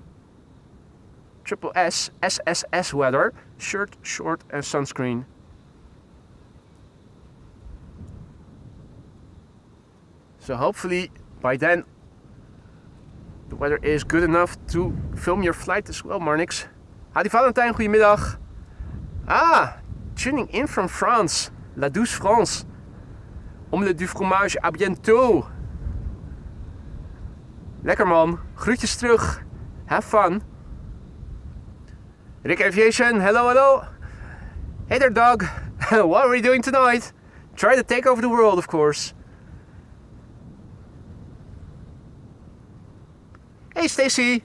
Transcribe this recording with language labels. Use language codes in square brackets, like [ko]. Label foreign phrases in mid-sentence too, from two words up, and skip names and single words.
[en] Triple S, SSS weather, shirt, short and sunscreen. So hopefully by then the weather is good enough to film your flight as well, Marnix. [nl] Hadi Valentijn, goedemiddag. [en] Ah, tuning in from France. [fr] La douce France. Omelette du fromage, à bientôt. [nl] Lekker man, groetjes terug. [en] Have fun. Rick Aviation, hello. Hey there, dog. What are we doing tonight? Try to take over the world, of course. Hey, Stacy.